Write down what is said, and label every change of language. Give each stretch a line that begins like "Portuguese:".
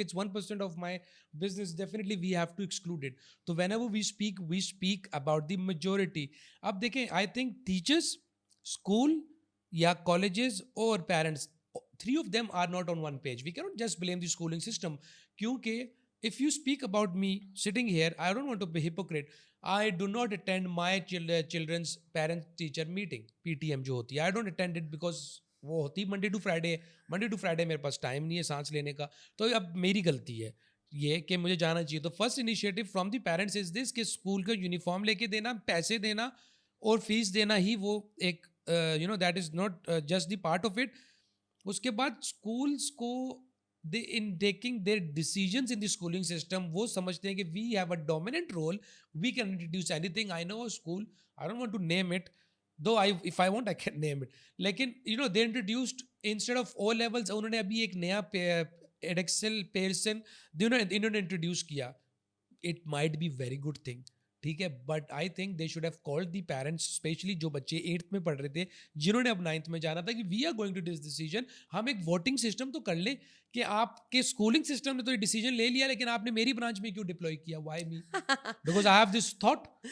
English: If it's 1% of my business definitely we have to exclude it. تو whenever we speak about the majority.
Urdu: اب دیکھیں,
English: I think teachers, school یا colleges اور parents, 3 of them are not on one page. We cannot just blame the schooling system, کیونکہ if you speak about me sitting here, I don't want to be hypocrite. I do not attend my children's parent teacher meeting, PTM
Urdu: جو ہوتی ہے.
English: I don't attend it because
Urdu: وہ ہوتی Monday to Friday میرے پاس time نہیں ہے سانس لینے کا. تو اب میری غلطی ہے یہ کہ مجھے جانا چاہیے. تو
English: first initiative from the parents is this
Urdu: کہ اسکول کا یونیفارم لے کے دینا, پیسے دینا اور فیس دینا ہی وہ ایک
English: That is not just the part of it.
Urdu: اس کے بعد اسکولس کو
English: in taking their decisions in the schooling system,
Urdu: وہ سمجھتے ہیں کہ
English: we have a dominant role, we can introduce anything. I know a school, I don't want to name it, though if I want I can name it, لیکن they introduced instead of O levels
Urdu: انہوں نے ابھی ایک نیا ایڈیکسل Pearson انہوں نے introduce کیا.
English: It might be very good thing,
Urdu: ٹھیک ہے,
English: but I think they should have called the parents, especially
Urdu: جو بچے 8th میں پڑھ رہے تھے جنہوں نے اب 9th میں جانا تھا,
English: کہ we are going to this decision.
Urdu: ہم ایک ووٹنگ سسٹم تو کر لیں کہ آپ کے اسکولنگ سسٹم نے تو یہ ڈیسیجن لے لیا, لیکن آپ نے میری برانچ میں کیوں ڈپلوائے کیا,
English: Why me, because I have this thought.